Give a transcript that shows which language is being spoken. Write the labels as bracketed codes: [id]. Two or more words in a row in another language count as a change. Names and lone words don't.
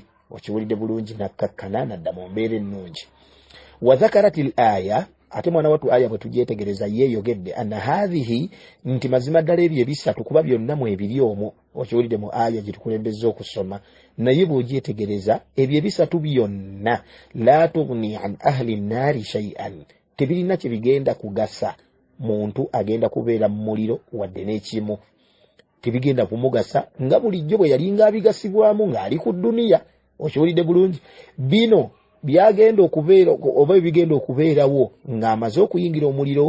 [lg] Okiwulidde bulungi nakkakkana nadda mu mbeera ennungi. [ar] وذكرت الآية, [lg] ate mwana wattu aya bwe tugyetegereza yeeyogedde [ar] أن هذه, [lg] nti mazima ddala ebyo ebisatu kuba byonna mu ebiri omwo. Okiwulidde mu aya gye tukulembezza okusoma, naye bw'ogyetegereza ebyo ebisatu byonna [ar] لا تغني عن أهل النار شيئا, [lg] tebirina kye bigenda kugasa muntu agenda kubeera mu muliro wadde n'ekimu. Tebigenda kumugasa nga bulijjo bwe yalinga abigasibwamu ng'ali ku dduniya. Okiwulidde bulungi bino byagenda okubeera oba bigenda okubeerawo ng'amaze okuyingira omuliro.